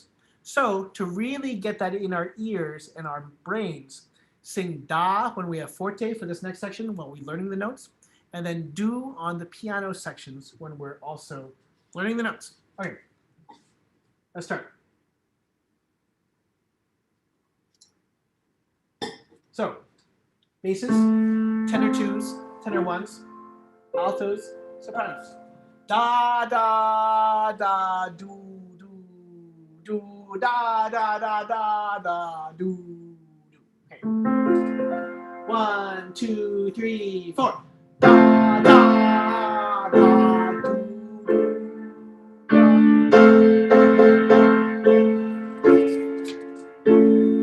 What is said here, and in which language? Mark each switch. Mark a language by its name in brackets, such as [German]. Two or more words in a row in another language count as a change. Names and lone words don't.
[English] So to really get that in our ears and our brains, sing da when we have forte for this next section while we're learning the notes, and then do on the piano sections when we're also learning the notes. Okay, let's start. So, basses, tenor twos, tenor ones, altos, sopranos. Da, da, da, do, do, do, da, da, da, da, da, do, do. Okay. 1, 2, 3, 4. Da, da, da, do, do.